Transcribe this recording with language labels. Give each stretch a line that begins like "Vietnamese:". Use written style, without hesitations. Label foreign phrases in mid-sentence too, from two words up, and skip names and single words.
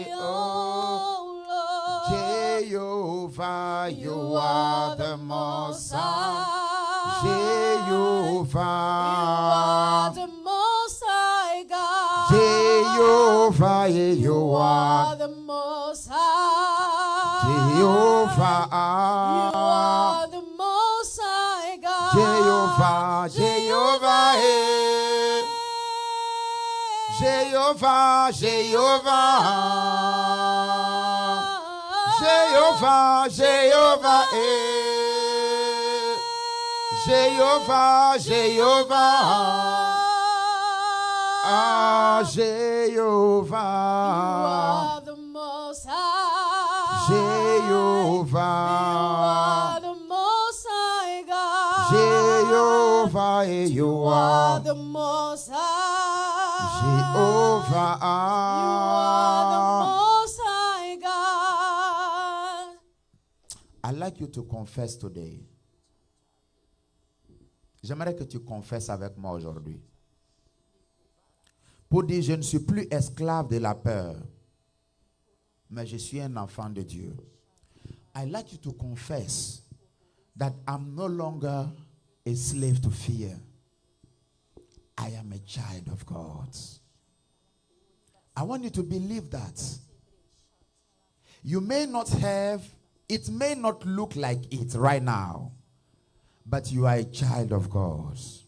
English: Oh, Jehovah, you are the Most High. Jehovah, The Most High God. Jehovah, you are the Most High. Jehovah, You are the Most High God. Jehovah, Jehovah, Jehovah, Jehovah, Jehovah, Jehovah, Jehovah, Jehovah, ah, Jehovah, You are the Most High. Jehovah, You are the Most High God. Jehovah, you You are are the Most High. Jehovah. You are the Most High God. I'd like you to confess today.
French: J'aimerais que tu confesses avec moi aujourd'hui. Pour dire, je ne suis plus esclave de la peur, mais je suis un enfant de Dieu.
English: I'd like you to confess that I'm no longer a slave to fear. I am a child of God. I want you to believe that. You may not have, it may not look like it right now, but you are a child of God.